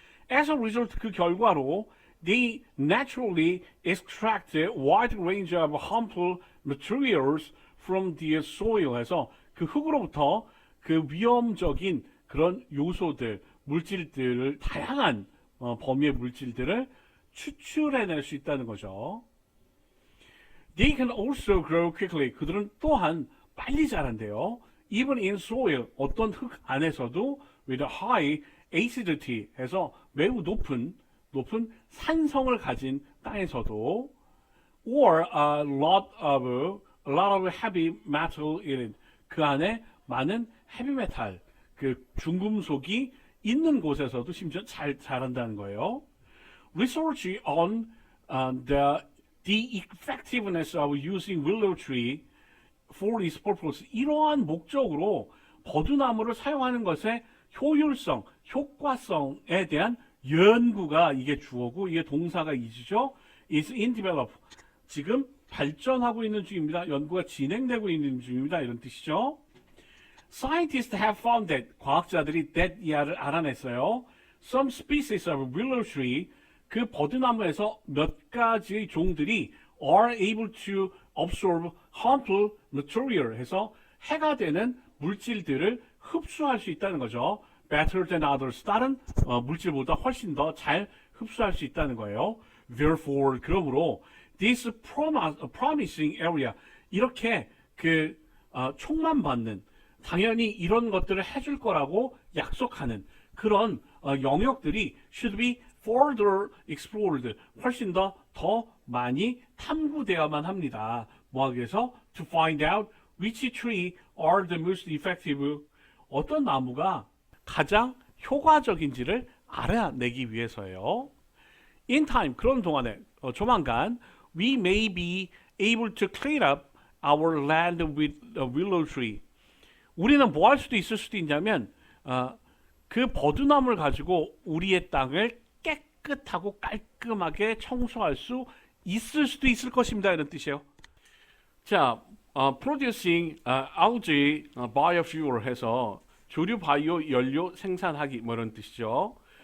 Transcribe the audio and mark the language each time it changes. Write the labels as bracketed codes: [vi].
[en] As a result, [ko] 그 결과로 [en] they naturally extract a wide range of harmful materials from the soil. [ko] 해서 그 흙으로부터 그 위험적인 그런 요소들, 물질들을 다양한 범위의 물질들을 추출해낼 수 있다는 거죠. [en] They can also grow quickly. [ko] 그들은 또한 빨리 자란대요. [en] Even in soil, [ko] 어떤 흙 안에서도 [en] with a high acidity [ko] 해서 매우 높은 산성을 가진 땅에서도 [en] or a lot of heavy metal in it. [ko] 그 안에 많은 헤비메탈, 그 중금속이 있는 곳에서도 심지어 잘 자란다는 거예요. [en] Research on the effectiveness of using willow tree for this purpose. [ko] 이러한 목적으로 버드나무를 사용하는 것의 효율성, 효과성에 대한 연구가 이게 주어고 이게 동사가 이지죠. [en] is in develop. [ko] 지금 발전하고 있는 중입니다. 연구가 진행되고 있는 중입니다. 이런 뜻이죠. [en] Scientists have found that [ko] 과학자들이 [en] that [ko] 이하를 알아냈어요. [en] Some species of willow tree [ko] 그 버드나무에서 몇 가지의 종들이 [en] are able to absorb harmful material [ko] 해서 해가 되는 물질들을 흡수할 수 있다는 거죠. [en] Better than others. [ko] 다른 물질보다 훨씬 더 잘 흡수할 수 있다는 거예요. Therefore, 그러므로 [en] this promising area [ko] 이렇게 촉만 받는 당연히 이런 것들을 해줄 거라고 약속하는 그런 영역들이 [en] should be further explored. [ko] 훨씬 더 많이 탐구되어야만 합니다. 뭐 하기 위해서? [en] To find out which tree are the most effective. [ko] 어떤 나무가 가장 효과적인지를 알아내기 위해서예요. [en] In time, [ko] 그런 동안에 조만간 [en] we may be able to clean up our land with a willow tree. [ko] 우리는 뭐 할 수도 있을 수도 있냐면 그 버드나무를 가지고 우리의 땅을 깨끗하고 깔끔하게 청소할 수 있을 수도 있을 것입니다. 이런 뜻이에요. 자, [en] producing algae biofuel [ko] 해서 조류 바이오 연료 생산하기 뭐 이런 뜻이죠.